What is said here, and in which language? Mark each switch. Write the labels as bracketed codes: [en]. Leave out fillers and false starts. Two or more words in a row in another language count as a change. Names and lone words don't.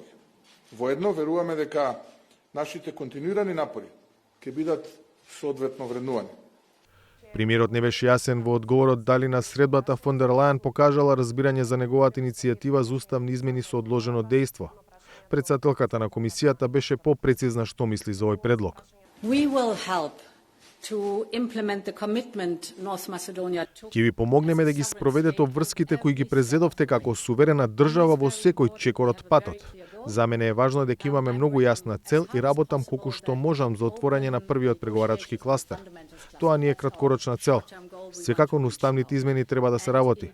[mk] Воедно веруваме дека нашите континуирани напори ќе бидат соодветно вреднувани. Премиерот не беше јасен во одговорот дали на средбата фон дер Лајен покажала разбирање за неговата иницијатива за уставни измени со одложено дејство. Претседателката на комисијата беше попрецизна што мисли за овој предлог. [en] We will help to implement the commitment North Macedonia took. [mk] Ќе ви помогнеме да ги спроведете обврските кои ги презедовте како суверена држава во секој чекор од патот. За мене е важно дека имаме многу јасна цел и работам колку што можам за отворање на првиот преговарачки кластер. Тоа не е краткорочна цел. Секако на уставните измени треба да се работи.